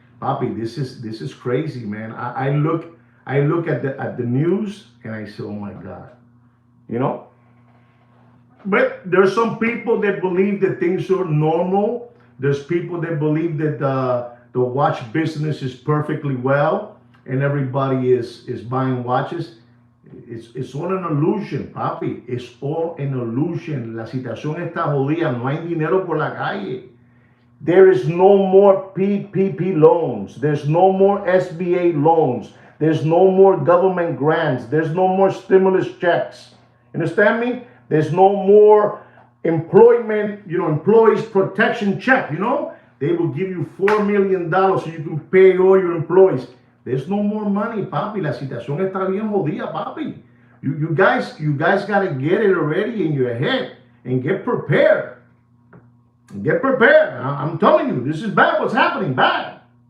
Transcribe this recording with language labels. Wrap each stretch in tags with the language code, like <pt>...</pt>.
<en>Papi, this is crazy, man. I look at the news and I say, oh my God, But there's some people that believe that things are normal. There's people that believe that the watch business is perfectly well and everybody is buying watches. It's all an illusion, papi. It's all an illusion.</en> <es>La situación está jodida. No hay dinero por la calle.</es> <en>There is no more PPP loans. There's no more SBA loans. There's no more government grants. There's no more stimulus checks. Understand me? There's no more employment, employees protection check, They will give you $4 million so you can pay all your employees. There's no more money, papi.</en> <es>La situación está bien jodida, papi.</es> <en>You guys got to get it already in your head and get prepared. Get prepared. I'm telling you, this is bad. What's happening? Bad.</en>